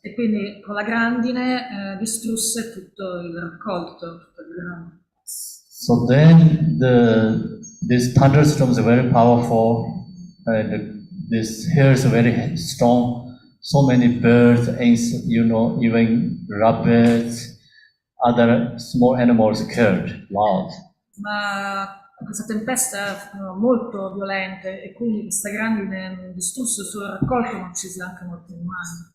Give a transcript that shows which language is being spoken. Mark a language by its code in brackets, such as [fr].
[it] E quindi con la grandine distrusse tutto il raccolto, tutto il grano. [en] So then this thunderstorm is very powerful, and this hair is very strong. So many birds, even rabbits, other small animals killed, loud. [it] Ma questa tempesta fu molto violenta e quindi questa grandine distrusse il suo raccolto, ma uccise anche molti animali.